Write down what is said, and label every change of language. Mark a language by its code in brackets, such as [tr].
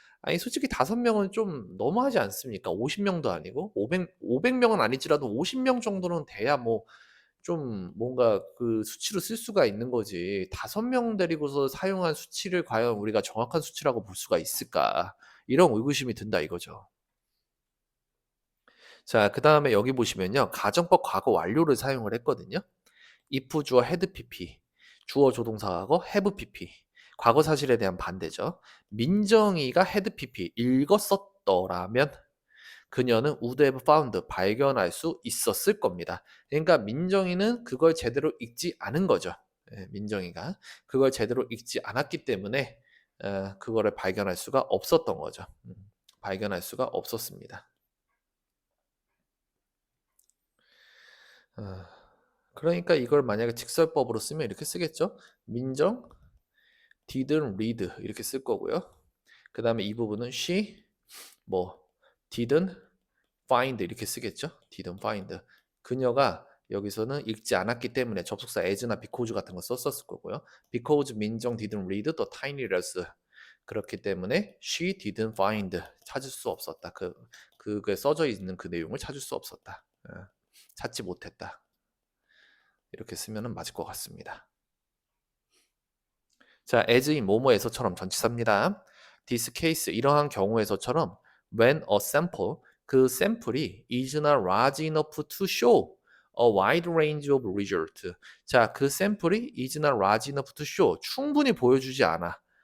[ko] 아니 솔직히 5명은 좀 너무하지 않습니까? 50명도 아니고 500명은 아니지라도 50명 정도는 돼야 뭐 좀 뭔가 그 수치로 쓸 수가 있는 거지. 5명 데리고서 사용한 수치를 과연 우리가 정확한 수치라고 볼 수가 있을까? 이런 의구심이 든다 이거죠. 자, 그 다음에 여기 보시면요. 가정법 과거 완료를 사용을 했거든요. if 주어 had pp, 주어 조동사하고 have pp. 과거 사실에 대한 반대죠. 민정이가 had pp, 읽었었더라면 그녀는 [en] would have found, [ko] 발견할 수 있었을 겁니다. 그러니까 민정이는 그걸 제대로 읽지 않은 거죠. 민정이가 그걸 제대로 읽지 않았기 때문에 그거를 발견할 수가 없었던 거죠. 발견할 수가 없었습니다. 어, 그러니까 이걸 만약에 직설법으로 쓰면 이렇게 쓰겠죠. 민정 didn't read 이렇게 쓸 거고요. 그 다음에 이 부분은 she 뭐 didn't find 이렇게 쓰겠죠. [en] didn't find. [ko] 그녀가 여기서는 읽지 않았기 때문에 접속사 as나 because 같은 거 썼었을 거고요. [en] because 민정 didn't read the tiny letters. [ko] 그렇기 때문에 [en] she didn't find, [ko] 찾을 수 없었다. 그게 써져 있는 그 내용을 찾을 수 없었다. 찾지 못했다. 이렇게 쓰면 맞을 것 같습니다. 자, as in 뭐뭐에서처럼 전치사입니다. [en] this case, [ko] 이러한 경우에서처럼 [en] when a sample, [ko] 그 샘플이 [en] is not large enough to show a wide range of result. [ko] 자, 그 샘플이 [en] is not large enough to show, [ko] 충분히 보여주지 않아.